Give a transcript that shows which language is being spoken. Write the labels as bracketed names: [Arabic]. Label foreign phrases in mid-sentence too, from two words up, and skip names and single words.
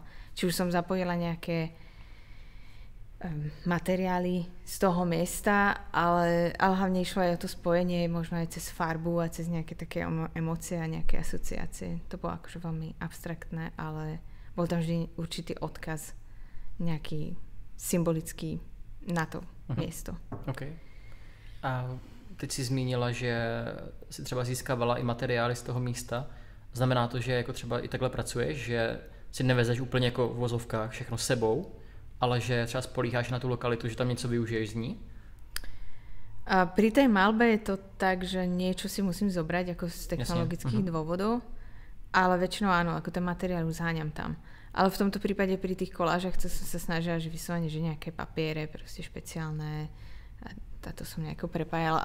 [Slovak] Či už som zapojila nejaké materiály z toho miesta, ale hlavne išlo aj o to spojenie, možno aj cez farbu a cez nejaké také emócie a nejaké asociácie. To bolo akože veľmi abstraktné, ale bol tam vždy určitý odkaz, nejaký symbolický na to miesto. [Czech] OK. A teď si zmínila, že si třeba získávala i materiály z toho místa. Znamená to, že jako třeba i takhle pracuješ, že si nevezeš úplně jako v vozovkách všechno s sebou, ale že třeba spolíháš na tu lokalitu, že tam něco využiješ z ní? [Slovak] A pri tej malbe je to tak, že niečo si musím zobrať ako z technologických dôvodov, ale väčšinou áno, ako ten materiál zháňam tam. Ale v tomto prípade pri tých kolážach to som sa snažila, že vyslovene, že nejaké papiere, proste špeciálne, a to som nejako prepájala.